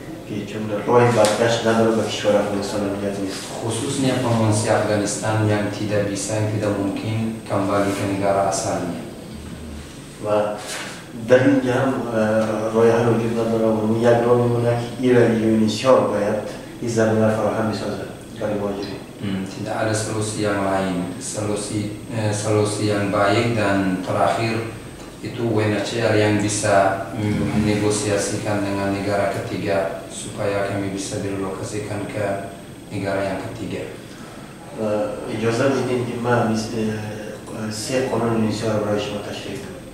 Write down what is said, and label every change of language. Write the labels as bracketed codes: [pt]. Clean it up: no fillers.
[fa] که چون راه برگشت نداره به کشور افغانستان امنیت نیست. [id] Khususnya pengungsi Afghanistan yang tidak bisa, yang tidak mungkin kembali ke negara asalnya. [fa] و در اینجا هم راه حل وجود نداره و یک راه میمونه که یونیسیار باید این زمینه فراهم میسازه برای مهاجرین. [id] Tidak ada solusi yang lain, solusi yang baik dan terakhir itu UNHCR yang bisa menegosiasikan dengan negara ketiga supaya kami bisa direlokasikan ke negara yang ketiga. [fa] اجازه میدین که من سه قانون یونیسیار رو برای شما تشریح کنم.